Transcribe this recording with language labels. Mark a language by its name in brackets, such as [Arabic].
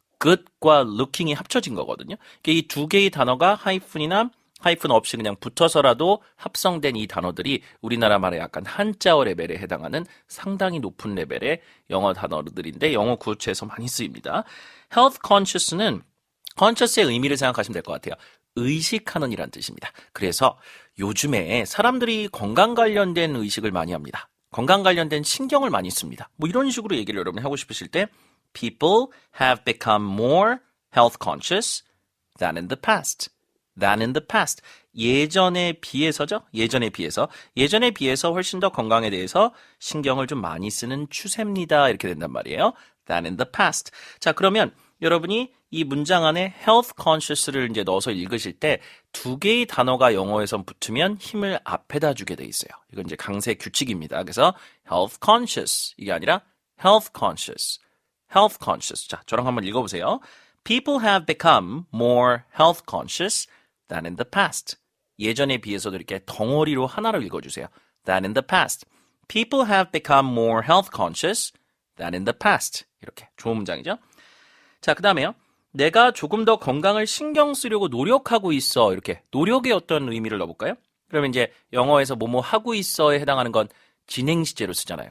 [Korean] good과 looking이 합쳐진 거거든요. 이 두 개의 단어가 하이픈이나 하이픈 없이 그냥 붙어서라도 합성된 이 단어들이 우리나라 말의 약간 한자어 레벨에 해당하는 상당히 높은 레벨의 영어 단어들인데 영어 구체에서 많이 쓰입니다. health conscious는 conscious의 의미를 생각하시면 될 것 같아요. 의식하는 이란 뜻입니다. 그래서 요즘에 사람들이 건강 관련된 의식을 많이 합니다. 건강 관련된 신경을 많이 씁니다. 뭐 이런 식으로 얘기를 여러분 하고 싶으실 때 [English] People have become more health conscious than in the past. than in the past. [Korean] 예전에 비해서죠? 예전에 비해서 훨씬 더 건강에 대해서 신경을 좀 많이 쓰는 추세입니다. 이렇게 된단 말이에요. [English] than in the past. [Korean] 자, 그러면 여러분이 이 문장 안에 health conscious를 이제 넣어서 읽으실 때 두 개의 단어가 영어에서 붙으면 힘을 앞에다 주게 돼 있어요. 이건 이제 강세 규칙입니다. [English] 그래서 health conscious [Korean] 이게 아니라 [English] health conscious. health conscious. [Korean] 자, 저랑 한번 읽어보세요. [English] People have become more health conscious than in the past. [Korean] 예전에 비해서도 이렇게 덩어리로 하나로 읽어주세요. [English] than in the past. People have become more health conscious than in the past. [Korean] 이렇게 좋은 문장이죠. 자, 그 다음에요. 내가 조금 더 건강을 신경 쓰려고 노력하고 있어. 이렇게 노력의 어떤 의미를 넣어볼까요? 그러면 이제 영어에서 뭐뭐 하고 있어에 해당하는 건 진행 시제로 쓰잖아요.